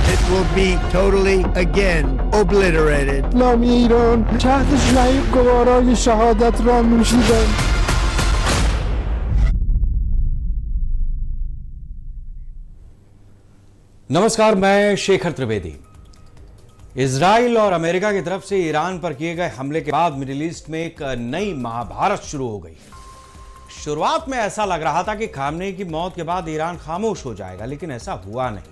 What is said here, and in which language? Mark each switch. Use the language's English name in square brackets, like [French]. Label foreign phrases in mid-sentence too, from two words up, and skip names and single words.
[English] It will be totally again obliterated. [Persian] اسلامی ایران تحت شعاع گوارای شهادت را نوشیدند. [Hindi] नमस्कार, मैं शेखर त्रिवेदी। इजराइल और अमेरिका की तरफ से ईरान पर किए गए हमले के बाद मिडिल ईस्ट में एक नई महाभारत शुरू हो गई। शुरुआत में ऐसा लग रहा था कि खामनेई की मौत के बाद ईरान खामोश हो जाएगा, लेकिन ऐसा हुआ नहीं।